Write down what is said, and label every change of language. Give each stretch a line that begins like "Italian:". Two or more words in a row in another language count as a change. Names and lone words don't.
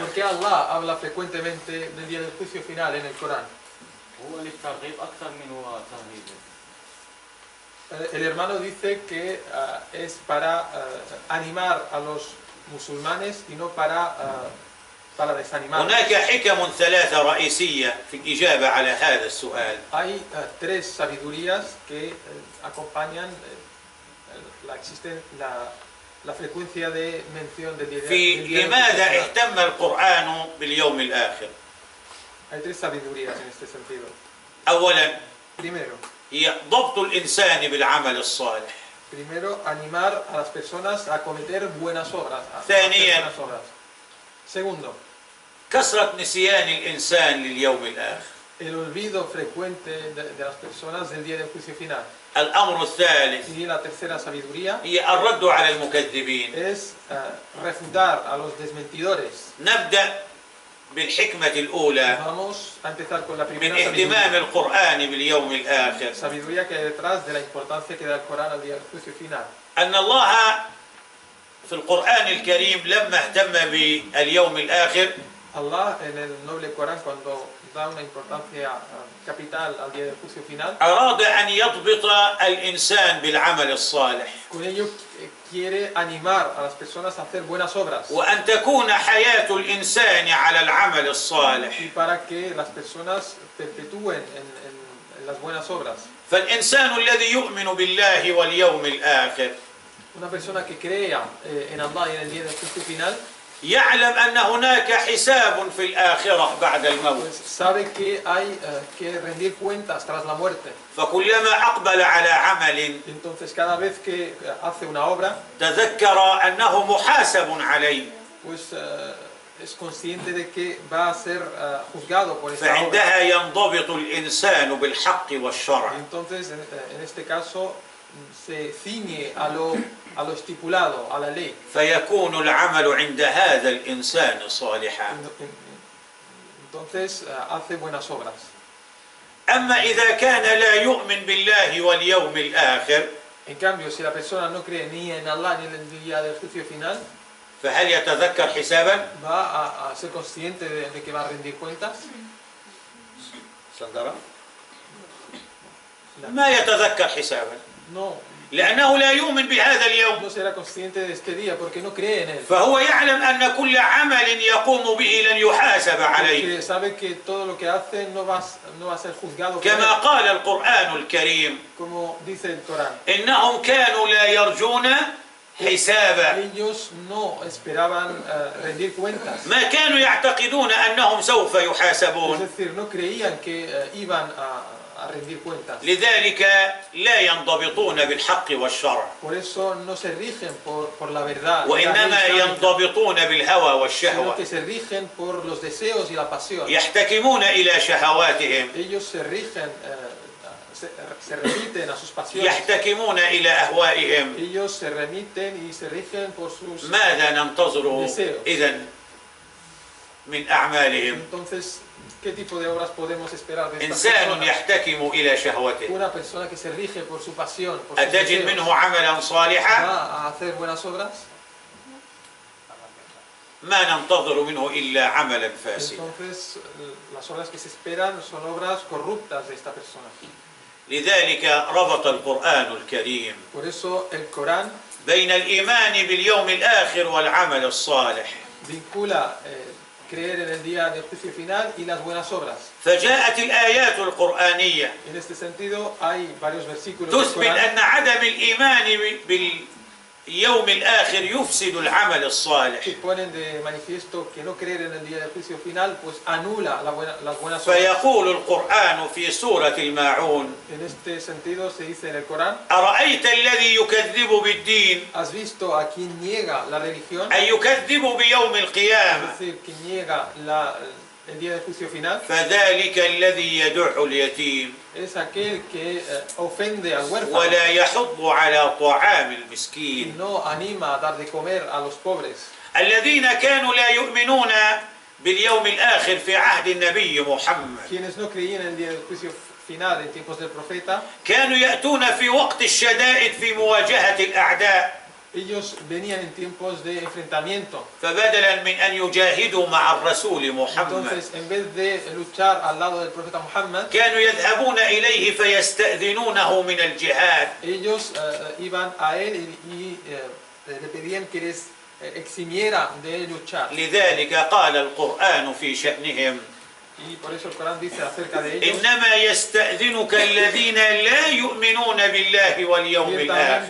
Spanish: Porque Allah habla frecuentemente del día del juicio final en el Corán.
Arabic: هو للترغيب أكثر من هو ترهيب.
Spanish: El hermano dice que es para animar a los musulmanes y no para desanimar.
Arabic: هناك حكم ثلاثة رئيسية في الإجابة على هذا السؤال.
Spanish: Hay tres sabidurías que acompañan la frecuencia de mención del día del
Arabic: في
Spanish: juicio
Arabic: لماذا
Spanish: final.
Arabic: اهتم القرآن باليوم الآخر؟
Spanish: Hay tres sabidurías en este sentido.
Arabic: أولا
Spanish: Primero,
Arabic: هي ضبط الإنسان بالعمل الصالح.
Spanish: animar a las personas a cometer buenas obras. A hacer
Arabic: ثانياً.
Spanish: buenas obras. Segundo,
Arabic: كثرة نسيان الإنسان لليوم الآخر.
Spanish: el olvido frecuente de las personas del día del juicio final.
Arabic: الأمر الثالث
Spanish: Y la tercera sabiduría
Arabic: هي الرد على المكذبين.
Spanish: es refutar a los desmentidores.
Arabic: نبدأ بالحكمة الأولى
Spanish: Vamos a empezar con la
Arabic: من
Spanish: primera
Arabic: اهتمام
Spanish: sabiduría.
Arabic: القرآن باليوم الآخر.
Spanish: Sabiduría que hay detrás de la importancia que da el Corán al día del juicio final.
Arabic: أن الله في القرآن الكريم لما اهتم باليوم الآخر
Spanish: Allah en el noble Corán cuando da una importancia capital al día del juicio final,
Arabic: أراد أن يضبط الإنسان بالعمل الصالح
Spanish: con ello quiere animar a las personas a hacer buenas obras
Arabic: وأن تكون حياة الإنسان على العمل الصالح.
Spanish: y para que las personas perpetúen en las buenas obras.
Arabic: فالإنسان الذي يؤمن بالله واليوم الآخر
Spanish: Una persona que crea en Allah y en el día del juicio final,
Arabic: يعلم أن هناك حساب في الآخرة بعد الموت.
Spanish: pues sabe que hay que rendir cuentas tras la muerte.
Arabic: فكلما أقبل على عمل
Spanish: Entonces cada vez que hace una obra,
Arabic: تذكر أنه محاسب عليه،
Spanish: pues es consciente de que va a ser juzgado por esta obra.
Arabic: فعندها ينضبط الإنسان بالحق والشرع.
Spanish: Entonces, en este caso, se ciñe a lo estipulado, a la ley.
Arabic: فيكون العمل عند هذا الإنسان صالحا.
Spanish: Entonces, hace buenas obras.
Arabic: أما إذا كان لا يؤمن بالله واليوم الآخر
Spanish: En cambio, si la persona no cree ni en Allah ni en el día del juicio final,
Arabic: فهل يتذكر حسابا؟
Spanish: va a ser consciente de que va a rendir cuentas.
Arabic: صندرة؟ ما يتذكر حسابا
Spanish: No,
Arabic: لأنه لا يؤمن بهذا اليوم.
Spanish: no será consciente de este día porque no cree en él.
Arabic: فهو يعلم أن كل عمل يقوم به لن يحاسب عليه.
Spanish: Porque sabe que todo lo que hace no va a ser juzgado por él.
Arabic: كما قال القرآن الكريم
Spanish: Como dice el Corán.
Arabic: إنهم كانوا لا يرجون حسابا.
Spanish: Ellos no esperaban rendir cuentas.
Arabic: ما كانوا يعتقدون أنهم سوف
Spanish: Es
Arabic: يحاسبون.
Spanish: decir, no creían que iban a rendir cuentas.
Arabic: لذلك لا ينضبطون بالحق والشرع
Spanish: Por eso no se rigen por la verdad, la
Arabic: وإنما
Spanish: ley islámica,
Arabic: ينضبطون بالهوى
Spanish: sino
Arabic: والشهوة.
Spanish: que se rigen por los deseos y la pasión.
Arabic: يحتكمون إلى شهواتهم،
Spanish: Ellos se rigen, se remiten a sus pasiones.
Arabic: يحتكمون إلى أهوائهم.
Spanish: Ellos se remiten y se rigen por sus...
Arabic: ماذا ننتظر
Spanish: deseos.
Arabic: إذن من أعمالهم.
Spanish: Entonces, ¿qué tipo de obras podemos esperar de estas
Arabic: إنسان
Spanish: personas?
Arabic: يحتكم إلى شهوته
Spanish: Una persona que se rige por su pasión, por sus
Arabic: أتجد
Spanish: deseos,
Arabic: منه عملا صالحا؟
Spanish: ¿va a hacer buenas obras?
Arabic: ما ننتظر منه إلا عملا فاسدا.
Spanish: Entonces, las obras que se esperan son obras corruptas de esta persona.
Arabic: لذلك ربط القرآن الكريم
Spanish: Por eso el Corán
Arabic: بين الإيمان باليوم الآخر والعمل الصالح.
Spanish: vincula creer en el día del juicio final y las buenas obras.
Arabic: فجاءت الآيات القرآنية
Spanish: En este sentido, hay varios versículos del
Arabic: تثبت
Spanish: Corán
Arabic: أن عدم الإيمان باليوم الآخر يفسد العمل الصالح.
Spanish: que ponen de manifiesto que no creer en el día del juicio final pues anula las buenas obras.
Arabic: فيقول القرآن في سورة الماعون:
Spanish: En este sentido se dice en el Corán:
Arabic: أرأيت الذي يكذب بالدين
Spanish: ¿has visto a quien niega la religión?
Arabic: أي يكذب بيوم
Spanish: Es
Arabic: القيامة
Spanish: decir, que niega el día del juicio final,
Arabic: فذلك الذي يدع اليتيم
Spanish: es aquel que ofende al huérfano
Arabic: ولا يحض على طعام
Spanish: y
Arabic: المسكين.
Spanish: no anima a dar de comer a los pobres.
Arabic: الذين كانوا لا يؤمنون باليوم الآخر في عهد النبي محمد
Spanish: Quienes no creían en el día del juicio final en tiempos del profeta,
Arabic: كانوا يأتون في وقت الشدائد في مواجهة الأعداء،
Spanish: ellos venían en tiempos de enfrentamiento.
Arabic: فبدلا من أن يجاهدوا مع الرسول محمد
Spanish: Entonces, en vez de luchar al lado del profeta Muhammad,
Arabic: كانوا يذهبون إليه فيستأذنونه من الجهاد.
Spanish: ellos iban a él y le pedían que les eximiera de luchar.
Arabic: لذلك قال القرآن في شأنهم:
Spanish: Y por eso el Corán dice acerca de ellos:
Arabic: إنما يستأذنك الذين لا يؤمنون بالله واليوم الآخر،